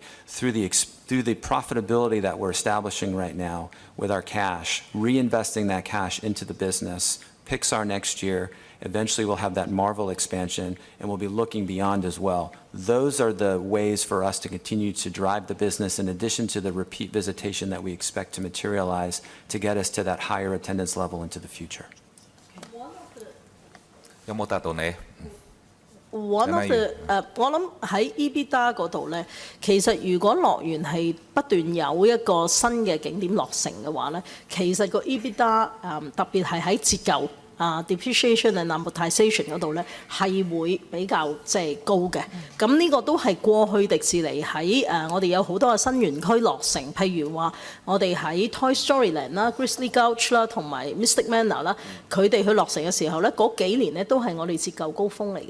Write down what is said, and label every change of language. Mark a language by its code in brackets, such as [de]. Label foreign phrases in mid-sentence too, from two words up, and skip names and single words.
[en] Through the profitability that we're establishing right now with our cash, reinvesting that cash into the business, Pixar next year, eventually we'll have that Marvel expansion, and we'll be looking beyond as well. Those are the ways for us to continue to drive the business in addition to the repeat visitation that we expect to materialize to get us to that higher attendance level into the future. [yue] 有冇答到你？ [en] One of the [yue] 我諗喺 EBITDA 嗰度咧，其實如果樂園係不斷有一個新嘅景點落成嘅話咧，其實個 EBITDA 特別係喺折舊 [en] depreciation and amortization [yue] 嗰度咧係會比較高嘅。咁呢個都係過去迪士尼喺我哋有好多嘅新園區落成，譬如話我哋喺 Toy Story Land 啦、Grizzly Gulch 啦同埋 Mystic Manor 啦，佢哋去落成嘅時候咧，嗰幾年咧都係我哋折舊高峰嚟嘅。